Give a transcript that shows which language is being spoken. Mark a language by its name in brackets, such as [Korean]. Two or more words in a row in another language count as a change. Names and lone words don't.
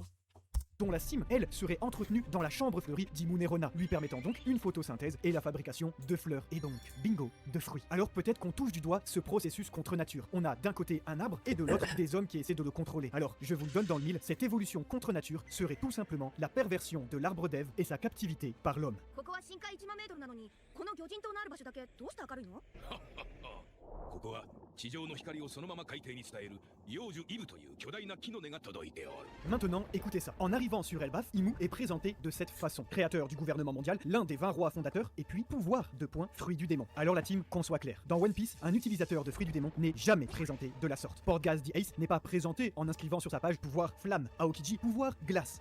[French] dont la cime, elle, serait entretenue dans la chambre fleurie d'Imunerona, lui permettant donc une photosynthèse et la fabrication de fleurs, et donc, bingo, de fruits. Alors peut-être qu'on touche du doigt ce processus contre nature. On a d'un côté un arbre et de l'autre des hommes qui essaient de le contrôler. Alors, je vous le donne dans le mille, cette évolution contre nature serait tout simplement la perversion de l'arbre d'Ève et sa captivité par l'homme. [Japanese] ここは深海1万メートルなのにこの魚人島のある場所だけどうして明るいのここは地上の光をそのまま海底に伝える幼樹イブという巨大な木の根が届いておる。 [French] Maintenant, écoutez ça. En arrivant sur Elbaf, Imu est présenté de cette façon. Créateur du gouvernement mondial, l'un des 20 rois fondateurs, et puis pouvoir, fruit du démon. Alors la team, qu'on soit clair. Dans One Piece, un utilisateur de fruit du démon n'est jamais présenté de la sorte. Portgas the Ace n'est pas présenté en inscrivant sur sa page pouvoir flamme, Aokiji pouvoir glace.